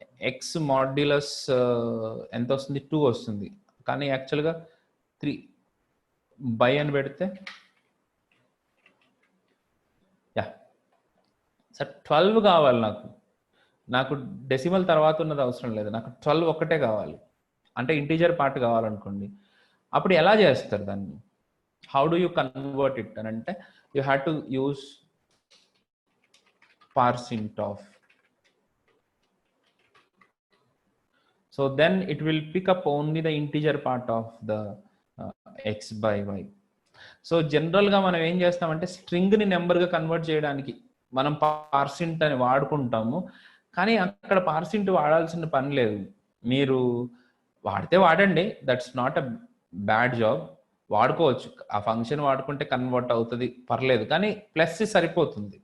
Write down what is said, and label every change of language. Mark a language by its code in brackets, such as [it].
[te] X modulus ఎంత వస్తుంది? 2 వస్తుంది, కానీ యాక్చువల్గా 3 బై అని పెడితే సార్ 12 కావాలి నాకు డెసిమల్ తర్వాత ఉన్నది అవసరం లేదు, నాకు 12 ఒక్కటే కావాలి, అంటే ఇంటీజర్ పార్ట్ కావాలనుకోండి. అప్పుడు ఎలా చేస్తారు దాన్ని? [en] how do you convert it [te] అని అంటే, [en] You have to use parseInt of. So then it will pick up only the integer part of the x by y. [te] So జనరల్గా మనం ఏం చేస్తామంటే, స్ట్రింగ్ని నెంబర్గా కన్వర్ట్ చేయడానికి మనం పార్సింట్ అని వాడుకుంటాము, కానీ అక్కడ పార్సింట్ వాడాల్సిన పని లేదు. మీరు వాడితే వాడండి, [en] that's not a bad job, [te] వాడుకోవచ్చు. ఆ ఫంక్షన్ వాడుకుంటే కన్వర్ట్ అవుతుంది, పర్లేదు, కానీ ప్లస్ సరిపోతుంది.